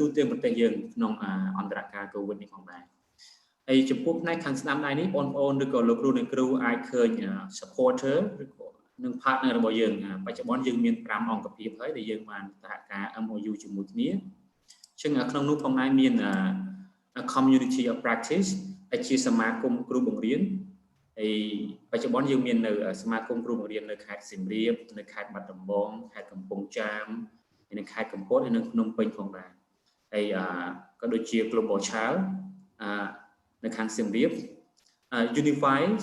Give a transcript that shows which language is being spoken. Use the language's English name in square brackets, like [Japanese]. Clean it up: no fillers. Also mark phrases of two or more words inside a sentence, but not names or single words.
[Khmer] ទាំងប្រទេសយើងក្នុងអន្តរកាល COVID នេះផងដែរហើយចំពោះផ្នែកខាងស្ដាំដៃនេះបងប្អូនឬក៏លោកគ្រូអ្នកគ្រូអាចឃើញ supporter ឬ ក៏នឹង partner របស់យើងបច្ចុប្បន្នយើងមាន5អង្គភាពហើយដែលយើងបានសហការ MOU ជាមួយគ្នាអញ្ចឹងក្នុងនោះផងដែរមាន [English] community of practice [Khmer] ដែលជាសមាគមគ្រូបង្រៀនហើយបច្ចុប្បន្នយើងមាននៅសមាគមគ្រូបង្រៀននៅខេត្តសៀមរាបនៅខេត្តបាត់ដំបងខេត្តកំពង់ចាមហើយនៅខេត្តកំពតហើយនៅភ្នំពេញផងដែរហើយក៏ដូចជា Global Child នៅខាងសៀមរាប Unify